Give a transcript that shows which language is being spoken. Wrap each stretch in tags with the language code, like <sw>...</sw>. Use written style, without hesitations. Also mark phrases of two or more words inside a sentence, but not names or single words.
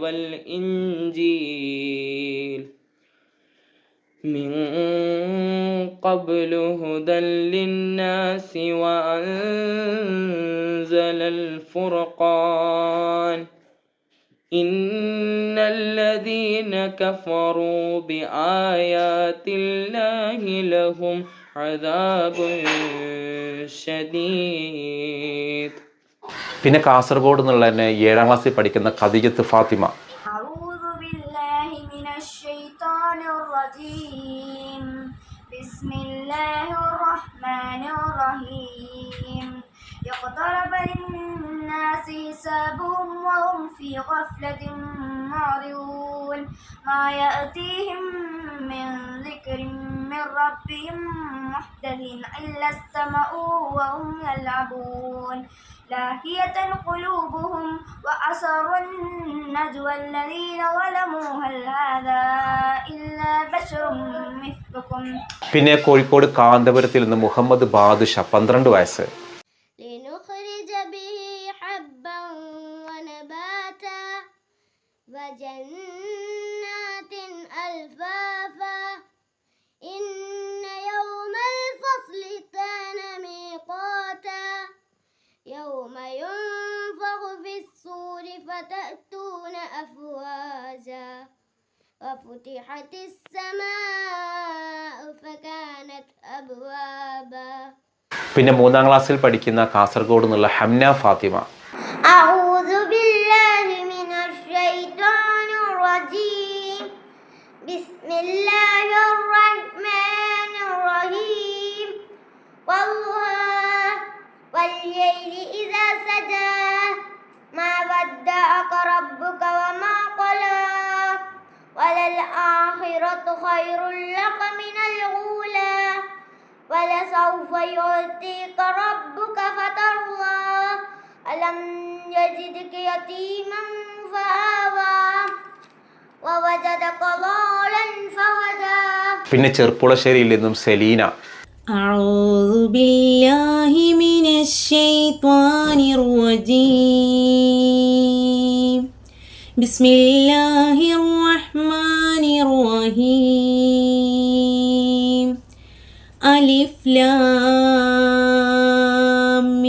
<ar>والإنجيل من قبل هدى للناس وأنزل الفرقان إن الذين كفروا بآيات الله لهم عذاب شديد.</ar> <ml>പിന്നെ കാസർഗോഡ് എന്നുള്ള തന്നെ 7ാം ക്ലാസ്സിൽ പഠിക്കുന്ന ഖദീജത്ത് ഫാത്തിമ.</ml> <ar>أعوذ بالله من الشيطان الرجيم بسم الله الرحمن الرحيم اقترب للناس حسابهم وهم في غفلة معرضون ما يأتيهم من ذكر من ربهم محدث إلا استمعوا وهم يلعبون لاهية قلوبهم وأسروا النجوى الذين ظلموا هل هذا إلا بشر مثلكم.</ar> <ml>പിന്നെ കോഴിക്കോട് കാന്തപുരത്തിൽ നിന്ന് മുഹമ്മദ് ബാദുഷ 12 വയസ്സ്.</ml> <ar>لنخرج به حبا ونباتا وجنات ألفافا إن يوم الفصل كان ميقاتا يوم ينفخ في الصور فتأتون أفواجا وفتحت السماء فكانت أبوابا.</ar> <ml>പിന്നെ 3ാം ക്ലാസ്സിൽ പഠിക്കുന്ന കാസർഗോഡ് നിന്നുള്ള ഹംന ഫാത്തിമ.</ml> <ar>أعوذ بالله من الشيطان الرجيم بسم الله الرحمن الرحيم والله والليل إذا سجى ما ودعك ربك وما قلى وللآخرة خير لك من الأولى ولسوف يعطيك ربك فترضى ألم يجدك يتيما فآوى ووجدك ضالا فهدى.</ar> <ml>പിന്നെ ചെർപ്പുളശ്ശേരിയിൽ നിന്നും സെലീന.</ml> <ar>أعوذ بالله من الشيطان الرجيم بسم الله الرحمن الرحيم ألف لام</ar>